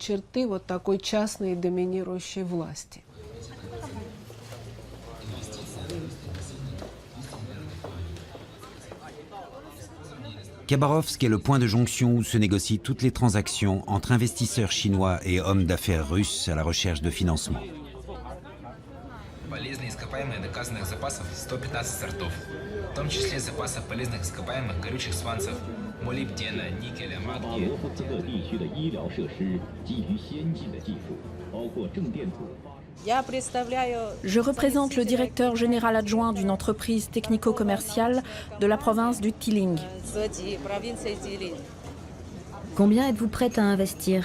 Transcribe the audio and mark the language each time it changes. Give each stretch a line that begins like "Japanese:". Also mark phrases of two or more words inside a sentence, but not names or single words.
French: Khabarovsk est le point de jonction où se négocient toutes les transactions entre investisseurs chinois et hommes d'affaires russes à la recherche de financement.
Russian: Полезные ископаемые доказанных запасов 115 сортов, в том числе запасов полезных ископаемых горючих сванцев, молибдена, никеля, магния.
French: Je représente le directeur général adjoint d'une entreprise technico-commerciale de la province du Tiling. Combien êtes-vous prête à investir?